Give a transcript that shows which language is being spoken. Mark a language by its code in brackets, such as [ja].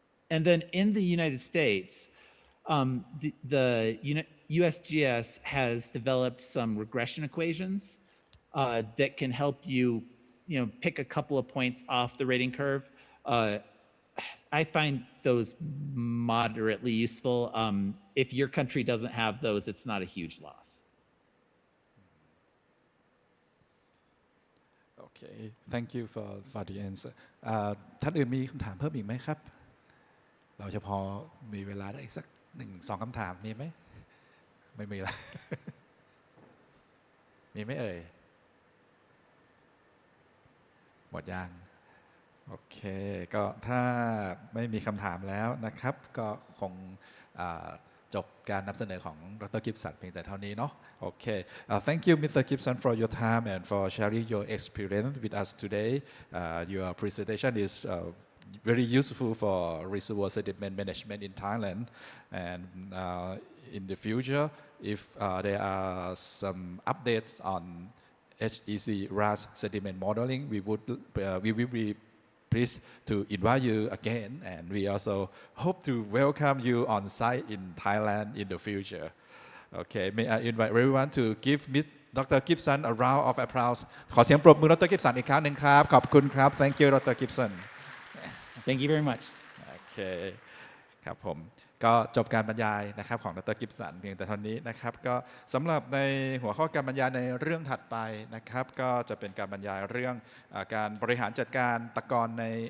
[en] And then in the United States, the USGS has developed some regression equations that can help you pick a couple of points off the rating curve. I find those moderately useful. If your country doesn't have those, it's not a huge loss. Okay, thank you for the answer. [th] ท่านอื่นมีคำถามเพิ่มอีกไหมครับเราจะพอมีเวลาได้อีกสัก1-2 คำถามมีไหมไม่มีละ มีไหมเอ่ยหมดยังโอเคก็ถ้าไม่มีคำถามแล้วนะครับก็คงจบการนำเสนอของดร. Gibson เพียงแต่เท่านี้เนาะโอเค [en] thank you Mr. Gibson for your time and for sharing your experience with us today. Your presentation is very useful for reservoir sediment management in Thailand and in the future if there are some updates on HEC RAS sediment modeling we will be pleased to invite you again and we also hope to welcome you on site in Thailand in the future. Okay, may I invite everyone to give Dr. Gibson a round of applause. [th] ขอเสียงปรบมือ ดร. Gibson อีกครั้งหนึ่งครับขอบคุณครับ [en] Thank you Dr. Gibson. Thank you very much. [th] โอเคครับผมก็จบการบรรยายนะครับของดร. Gibson เพียงแต่เท่านี้นะครับก็สำหรับในหัวข้อการบรรยายในเรื่องถัดไปนะครับก็จะเป็นการบรรยายเรื่องการบริหารจัดการตะกอนใน